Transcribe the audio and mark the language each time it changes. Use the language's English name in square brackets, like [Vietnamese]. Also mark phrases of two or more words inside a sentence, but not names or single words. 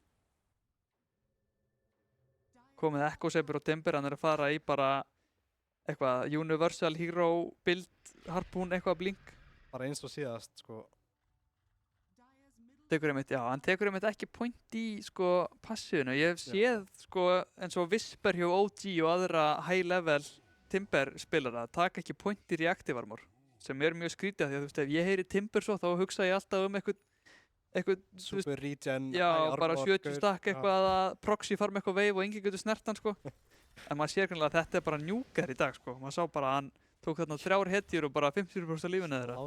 [Icelandic] Komið Echo Saber og Timber, hann er að fara í bara eitthvað [English] Universal Hero build harpoon [Icelandic] eitthvað blink. Bara eins og síðast, sko. Hann tekur einmitt ekki point í, sko, passífinu. Ég hef séð, sko, eins og Whisper hjá OG og aðra [English] high level [Icelandic] Timber spilara taka ekki point í [English] reactive armor, [Icelandic] sem er mjög skrítið því að þú veist, ef ég heyri Timber svo þá hugsa ég alltaf eitthvað [English] super regen, [Icelandic] já, bara 70 stakk eitthvað að [English] proxy farm [Icelandic] eitthvað wave og enginn getur snert hann, sko. En maður sér greinlega að þetta er bara njúkar í dag, sko. Maður sá bara að hann tók þarna 3 hetjur og bara 50% af lífinu þeirra.